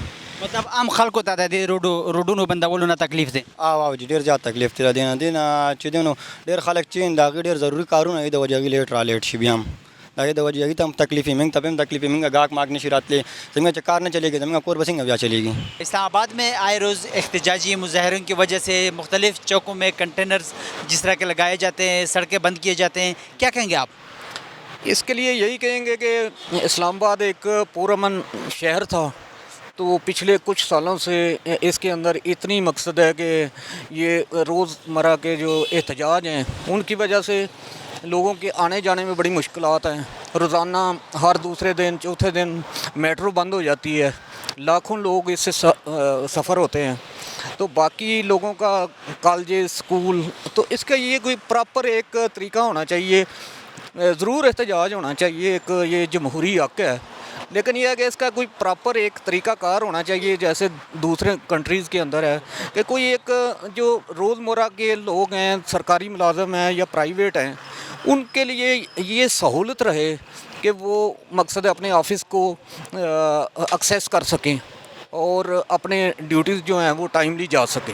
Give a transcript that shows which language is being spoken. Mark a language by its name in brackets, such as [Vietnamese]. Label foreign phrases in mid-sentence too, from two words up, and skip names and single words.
[Pashto] مطلب عام خلکو ته د دې روډونو بندولو نه تکلیف دی؟ او ډېر زیات تکلیف دی د دې نه چې دی نو ډېر خلک چې د هغې ډېر ضروري کارونه یې د وجې هغې لیټ را لیټ شي بیا هم د هغې د وجې هغې ته هم تکلیف وي موږ ته به هم تکلیف وي موږ ګاهک ماک نشي راتلی زموږ چې کار نه چلېږي زموږ کور به څنګه بیا چلېږي. [Urdu] اسلام آباد میں آئے روز احتجاجی مظاہروں کی وجہ سے مختلف چوکوں میں کنٹینرز جس طرح کے لگائے جاتے ہیں سڑکیں بند کیے جاتے ہیں کیا کہیں گے آپ؟ اس کے لیے یہی کہیں گے کہ اسلام آباد ایک پرامن شہر تھا تو پچھلے کچھ سالوں سے اس کے اندر اتنی مقصد ہے کہ یہ روزمرہ کے جو احتجاج ہیں ان کی وجہ سے لوگوں کے آنے جانے میں بڑی مشکلات ہیں. روزانہ ہر دوسرے دن چوتھے دن میٹرو بند ہو جاتی ہے لاکھوں لوگ اس سے سفر ہوتے ہیں، تو باقی لوگوں کا کالج اسکول، تو اس کا یہ کوئی پراپر ایک طریقہ ہونا چاہیے. ضرور احتجاج ہونا چاہیے، ایک یہ جمہوری حق ہے، لیکن یہ ہے کہ اس کا کوئی پراپر ایک طریقہ کار ہونا چاہیے، جیسے دوسرے کنٹریز کے اندر ہے کہ کوئی ایک جو روزمرہ کے لوگ ہیں، سرکاری ملازم ہیں یا پرائیویٹ ہیں، ان کے لیے یہ سہولت رہے کہ وہ مقصد اپنے آفس کو ایکسس کر سکیں اور اپنے ڈیوٹیز جو ہیں وہ ٹائملی جا سکیں.